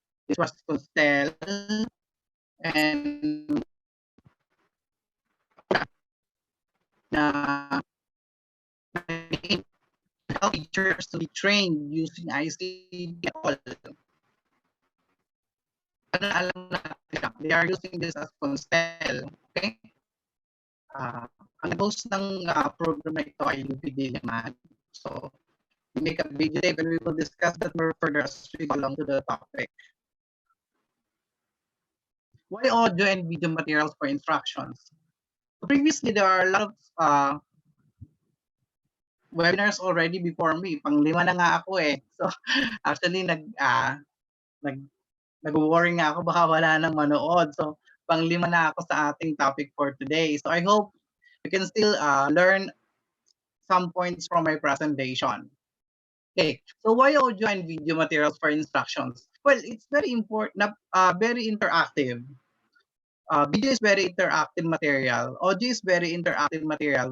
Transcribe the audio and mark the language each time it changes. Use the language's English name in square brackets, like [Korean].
[English] This was Costel and na help teachers to be trained using ICT at all. [Filipino] Ano alam natin, [English] they are using this as Costel. Okay? [Filipino] Ang host ng program na ito ay UPD naman. [English] So, we make a video tape and we will discuss that more further as we go along to the topic. Why audio and video materials for instructions? So previously, there are a lot of webinars already before me. [Filipino] Pang-5 na nga ako eh. So, actually, nag-worry nga ako baka wala nang manood. So, pang-5 na ako sa ating topic [English] for today. So, I hope you can still learn some points from my presentation. Okay, so why audio and video materials for instructions? Well, it's very important, very interactive. Video is very interactive material. Audio is very interactive material.